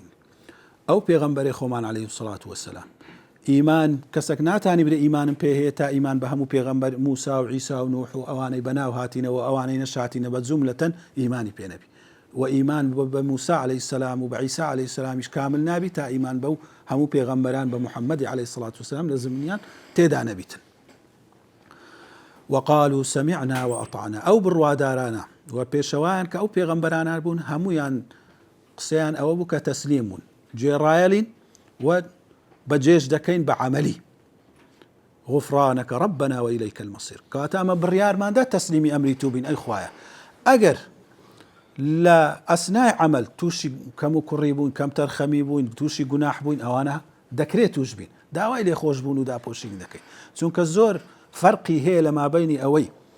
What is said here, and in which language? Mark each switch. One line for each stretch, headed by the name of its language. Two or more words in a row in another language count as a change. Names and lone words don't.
Central Kurdish: ئەو پێغەمبەرێ خۆمان
Arabic: عەلەیهی السەڵات وەسەلام
Central Kurdish: ئیمان کەسێک ناتانی برێ ئیمانم پێ هەیە تا ئیمان بە هەموو پێغەمبەر موسا و عیسا و نوح و ئەوانەی بەناو هاتینەوە ئەوانەی نەشاتینە بە جوملەتەن ئیمانی پێ نەبی و ئیمان بە موسا
Arabic: عەلەیهی السەلام
Central Kurdish: و بە عیسا
Arabic: عەلەیهی السەلامیش
Central Kurdish: کامل نابی تا ئیمان بەو هەموو پێغەمبەران بە محەممەد
Arabic: عەلەیهی السەڵات وەسەلام
Central Kurdish: لە زمانیان تێدا نەبیتن.
Arabic: وقالوا سمعنا وأطعنا
Central Kurdish: أو بڕوادارانە و پێشەوایان کە ئەو پێغەمبەرانان بوون هەمویان قسەیان ئەوە بوو کە تەسلیم بوون گوێڕایەلین و بەجێش دەکەین بە عەمەلی غفرانەکە
Arabic: ربنا وإليك المصير
Central Kurdish: کەواتە ئەمە بڕیارماندا تەسلیمی ئەمری تو بین ئەی خوایە ئەگەر لە ئەسنای عەمەل تووشی کەم و کوڕی بوون کەم تەرخەمی بووین تووشی گوناح بووین ئەوانە دەکرێت توش بین داوای لێخۆش بوون و داپۆشین دەکەین چونکە زۆر فەرقی هەیە لە مابەینی ئەوەی